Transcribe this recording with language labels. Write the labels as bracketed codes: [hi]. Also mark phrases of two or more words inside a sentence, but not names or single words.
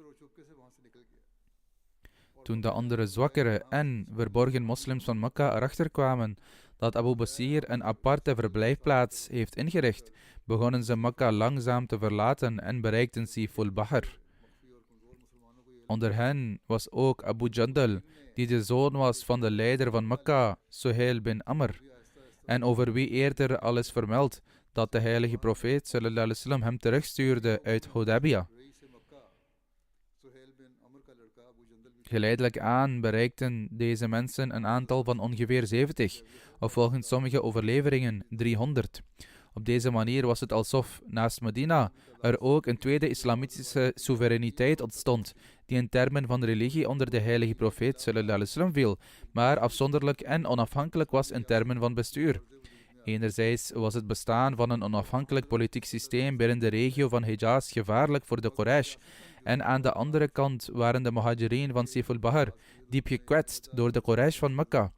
[nl] Toen de andere zwakkere en verborgen moslims van Mekka erachter kwamen dat Abu Basir een aparte verblijfplaats heeft ingericht, begonnen ze Mekka langzaam te verlaten en bereikten Siful Bahr. Onder hen was ook Abu Jandal, die de zoon was van de leider van Mekka, Suhail bin Amr, en over wie eerder al is vermeld dat de heilige profeet [ar] صلى الله عليه وسلم [nl] hem terugstuurde uit Hudaybiyah. Geleidelijk aan bereikten deze mensen een aantal van ongeveer 70, of volgens sommige overleveringen 300. Op deze manier was het alsof naast Medina er ook een tweede islamitische soevereiniteit ontstond, die in termen van religie onder de heilige profeet [ar] صلى الله عليه وسلم [nl] viel, maar afzonderlijk en onafhankelijk was in termen van bestuur. Enerzijds was het bestaan van een onafhankelijk politiek systeem binnen de regio van Hijaz gevaarlijk voor de Quraysh, en aan de andere kant waren de Muhajirin van Siful Bahr diep gekwetst door de Quraysh van Mekka.